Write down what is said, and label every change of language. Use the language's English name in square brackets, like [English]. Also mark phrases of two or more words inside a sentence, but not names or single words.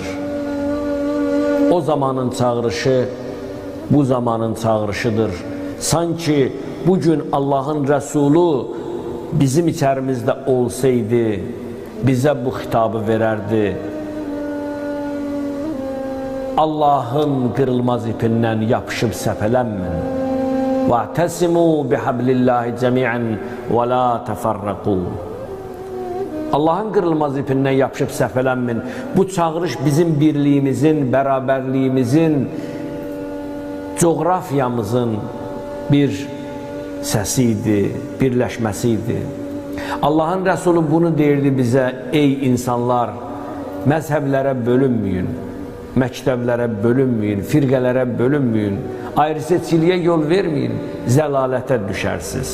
[Azerbaijani] O zamanın çağırışı, bu zamanın çağırışıdır. Sanki bugün Allahın Resulü bizim içərimizdə olsaydı, bizə bu xitabı verərdi. Allahın qırılmaz ipindən yapışıb səpələnmin. [Arabic] وَاَعْتَسِمُوا بِحَبْلِ اللّٰهِ جَمِيعًا وَلَا تَفَرَّقُوا. [Azerbaijani] Allahın qırılmaz ipindən yapışıb səpələnmin. Bu çağırış bizim birliyimizin, bərabərliyimizin, coğrafiyamızın bir səsiydi, birləşməsiydi. Allahın Resulü bunu deyirdi bizə: ey insanlar, məzhəblərə bölünməyin, məktəblərə bölünməyin, firqələrə bölünməyin, ayrı-seçkiliyə yol verməyin, zəlalətə düşərsiniz.